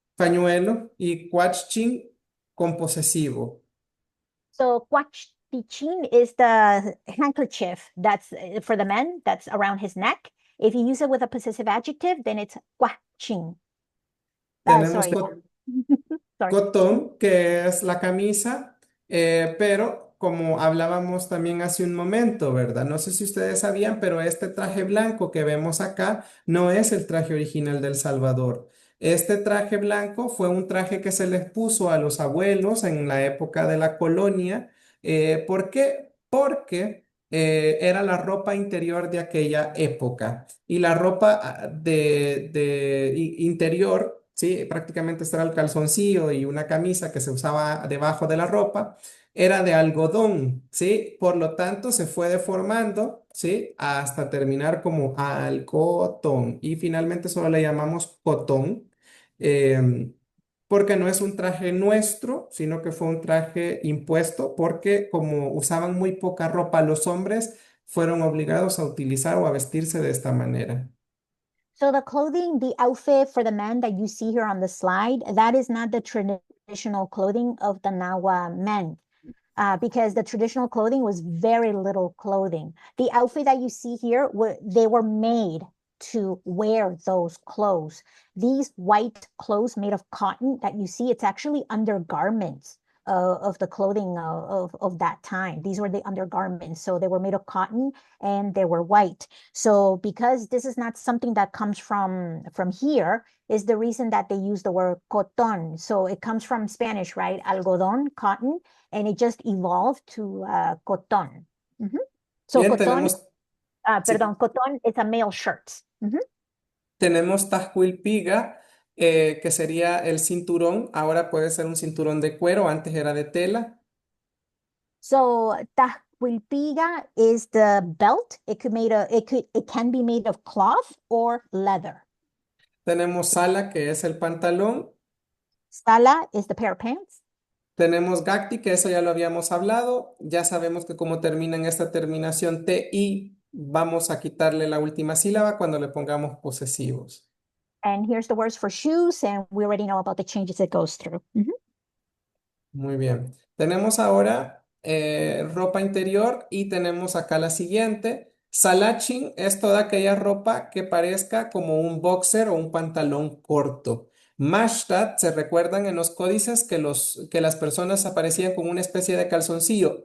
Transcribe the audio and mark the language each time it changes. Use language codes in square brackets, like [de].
[es] pañuelo, y huachchin con posesivo. [en] So huachtichin is the handkerchief that's for the men, that's around his neck. If you use it with a possessive adjective, then it's huaching. [es] Tenemos [en] Sorry. Sorry. [es] cotón, que es la camisa, pero como hablábamos también hace un momento, ¿verdad? No sé si ustedes sabían, pero este traje blanco que vemos acá no es el traje original del Salvador. Este traje blanco fue un traje que se les puso a los abuelos en la época de la colonia. ¿Por qué? Porque era la ropa interior de aquella época. Y la ropa interior, ¿sí? Prácticamente este era el calzoncillo y una camisa que se usaba debajo de la ropa, era de algodón, ¿sí? Por lo tanto, se fue deformando, ¿sí? Hasta terminar como algodón. Y finalmente solo le llamamos cotón, porque no es un traje nuestro, sino que fue un traje impuesto, porque como usaban muy poca ropa los hombres, fueron obligados a utilizar o a vestirse de esta manera. [en] So the clothing, the outfit for the men that you see here on the slide, that is not the traditional clothing of the Nahua men. Because the traditional clothing was very little clothing. The outfit that you see here, they were made to wear those clothes. These white clothes made of cotton that you see, it's actually undergarments of the clothing of that time. These were the undergarments. So they were made of cotton and they were white. So because this is not something that comes from here, is the reason that they use the word coton. So it comes from Spanish, right? Algodón, cotton, and it just evolved to coton. So [es] Bien, [en] coton, [es] sí. perdón, [en] coton is a male shirt. [es] Tenemos tascuilpiga, que sería el cinturón. Ahora puede ser un cinturón de cuero, antes era de tela. [en] So tahquilpiga is the belt. It can be made of cloth or leather. [es] Tenemos sala, que es el pantalón. [en] Sala is the pair of pants. [es] Tenemos gakti, que eso ya lo habíamos hablado. Ya sabemos que como termina en esta terminación TI, vamos a quitarle la última sílaba cuando le pongamos posesivos. [en] And here's the words for shoes, and we already know about the changes it goes through. [es] Muy bien. Tenemos ahora ropa interior y tenemos acá la siguiente. Salachin es toda aquella ropa que parezca como un boxer o un pantalón corto. Mashtad, se recuerdan en los códices que las personas aparecían con una especie de calzoncillo.